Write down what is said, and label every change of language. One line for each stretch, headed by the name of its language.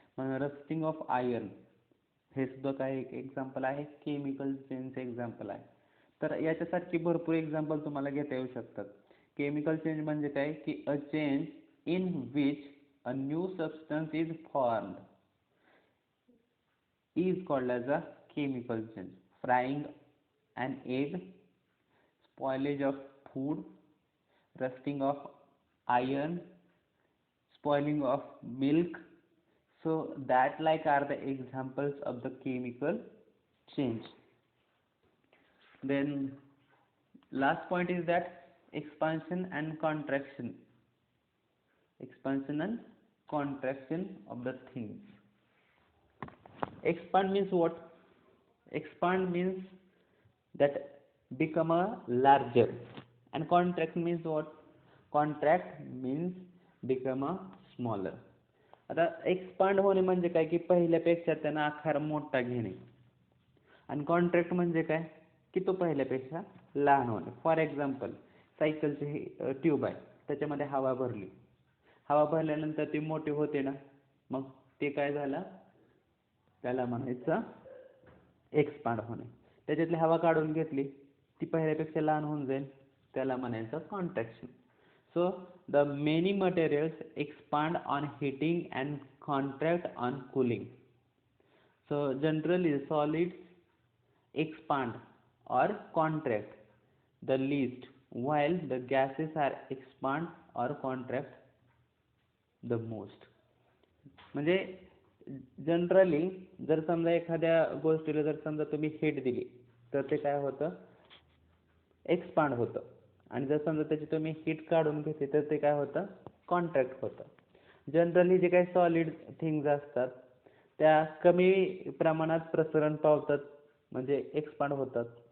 Marathi: मग rusting of iron हे सुद्धा काय एक एक्झाम्पल आहे, केमिकल चेंजचे एक्झाम्पल आहे. तर याच्यासारखी भरपूर एक्झाम्पल तुम्हाला घेता येऊ शकतात. केमिकल चेंज म्हणजे काय, की
English: A change in which a new substance is formed is called as a chemical change. Frying an egg, spoilage of food, rusting of iron, spoiling of milk. So that like are the examples of the chemical change. Then last point is that expansion and contraction. Expansion and contraction of the things. Expand means what? Expand means that become a larger, and contract means what? Contract means become a smaller.
Marathi: आता expand होणे म्हणजे काय, की पहिल्यापेक्षा त्यांना आकार मोठा घेणे. आणि कॉन्ट्रॅक्ट म्हणजे काय, की तो पहिल्यापेक्षा लहान होणे. फॉर एक्झाम्पल सायकलची ट्यूब आहे, त्याच्यामध्ये हवा भरली, हवा भरल्यानंतर ती मोठी होते ना, मग ते काय झालं, त्याला म्हणायचं एक्सपांड होणे. त्याच्यातली हवा काढून घेतली ती पहिल्यापेक्षा लहान होऊन जाईल, त्याला म्हणायचं contraction.
English: So the many materials expand on heating and contract on cooling. So generally solids expand or contract the least while the gases are expand or contract the most.
Marathi: म्हणजे जनरली जर समजा एखाद्या गोष्टीला जर समजा तुम्ही हीट दिली तर ते काय होतं, एक्सपांड होतं. आणि जर समजा त्याची तुम्ही हीट काढून घेतली तर ते काय होतं, कॉन्ट्रॅक्ट होतं. जनरली जे काही सॉलिड थिंग्स असतात त्या कमी प्रमाणात प्रसरण पावतात, म्हणजे एक्सपांड होतात.